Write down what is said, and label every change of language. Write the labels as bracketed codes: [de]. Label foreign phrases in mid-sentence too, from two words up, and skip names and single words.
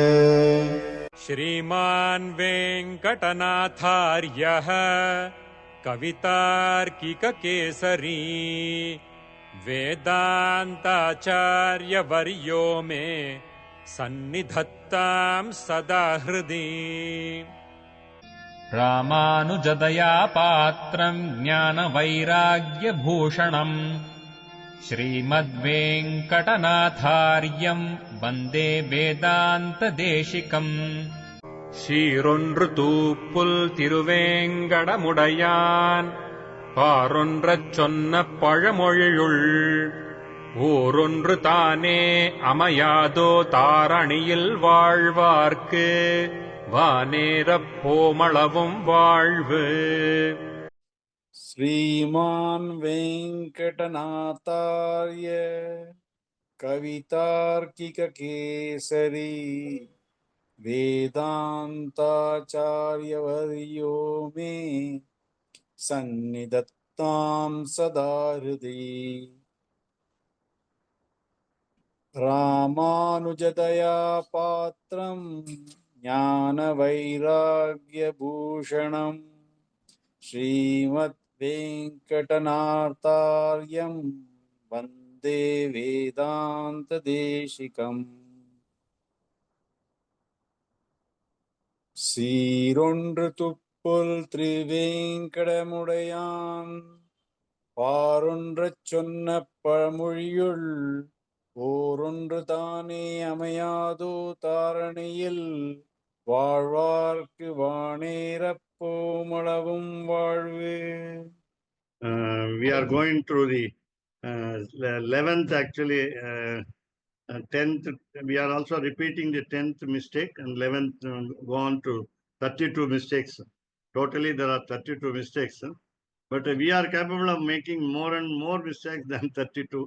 [sa] श्रीमान् वेङ्कटनाथार्यः कवितार्किककेसरी वेदान्ताचार्यवर्यो मे सन्निधत्तां सदा हृदि। रामानुजदया पात्रम् ज्ञानवैराग्यभूषणम् श्रीमद्वेङ्कटनाथार्यम् वन्दे वेदान्तदेशिकम्। [ta] சீரொன்று தூப்புல் திருவேங்கடமுடையான் பாரொன்றச் சொன்ன பழமொழியுள் ஊரொன்று தானே அமையாதோ தாரணியில் வாழ்வார்க்கு வானேரப் போமளவும் வாழ்வு. [sa] श्रीमान् वेङ्कटनाथार्य कवितार्किककेसरी वेदान्ताचार्यवर्यो मे सन्निधत्तां सदा हृदि। रामानुजदया पात्रं ज्ञानवैराग्यभूषणम् श्रीमद्वेङ्कटनाथार्यं वन्दे वेदान्तदेशिकम्। [ta] சீரொன்று துப்புல் திருவேங்கடமுடையான் பாரொன்றச் சொன்ன பழமொழியுள் ஓரொன்று தானே அமையாதோ தாரணியில் வாழ்வார்க்கு வானேரப் போமளவும் வாழ்வு. [en] We are going through the 11th, actually 10th. We are also repeating the 10th mistake, and 11th go on to 32 mistakes. Totally there are 32 mistakes, but we are capable of making more and more mistakes than 32.